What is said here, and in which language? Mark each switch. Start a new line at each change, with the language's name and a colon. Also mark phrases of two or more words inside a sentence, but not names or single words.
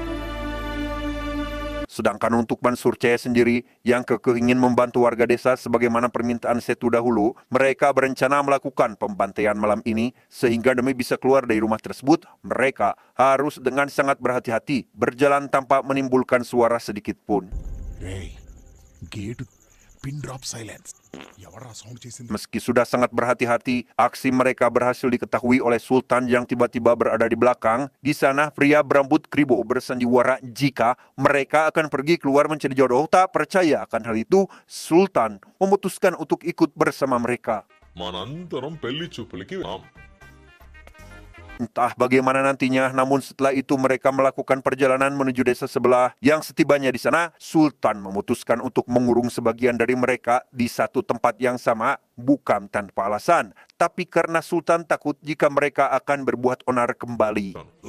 Indonesian: Sedangkan untuk Mansur C sendiri yang kekeh ingin membantu warga desa sebagaimana permintaan Setu dahulu, mereka berencana melakukan pembantaian malam ini sehingga demi bisa keluar dari rumah tersebut, mereka harus dengan sangat berhati-hati berjalan tanpa menimbulkan suara sedikit pun.
Telugu: గేటు
English: pin drop silence
Telugu: ఎవరా సౌండ్ చేసింది
Indonesian: Meski sudah sangat berhati-hati, aksi mereka berhasil diketahui oleh Sultan yang tiba-tiba berada di belakang. Di sana, pria berambut kribo bersandiwara jika mereka akan pergi keluar mencari jodoh. Tak percaya akan hal itu, Sultan memutuskan untuk ikut bersama mereka.
Telugu: మనందరం పెళ్లి చూపులకి వెళ్దాం.
Indonesian: Entah bagaimana nantinya, namun setelah itu mereka melakukan perjalanan menuju desa sebelah. Yang setibanya di sana, Sultan memutuskan untuk mengurung sebagian dari mereka di satu tempat yang sama, bukan tanpa alasan, tapi karena Sultan takut jika mereka akan berbuat onar kembali.